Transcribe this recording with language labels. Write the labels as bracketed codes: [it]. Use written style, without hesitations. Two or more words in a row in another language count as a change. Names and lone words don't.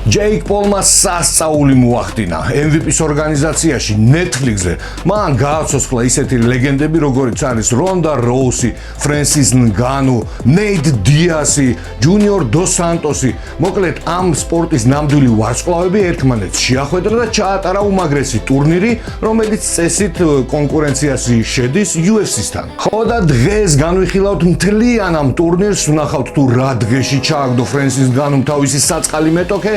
[ka] ჯეიკ პოლმა სასწაული მოახდინა MVP-ის ორგანიზაციაში Netflix-ზე. მან გააცოცხლა ისეთი ლეგენდები, როგორიც არის Ronda Rousey, Francis Ngannou, Nate Diaz, Junior Dos Santos. მოკლედ ამ სპორტის ნამდვილი ვარსკვლავები ერთმანეთს შეახვედრა და ჩაატარა უმაგრესი ტურნირი, რომელიც წესით კონკურენციაში შედის UFC-სთან. ხო და დღეს განვიხილავთ მთლიან ამ ტურნირს, ვნახავთ თუ რა დღეში ჩააგდო Francis Ngannou თავისი საწყალი მეტოქე.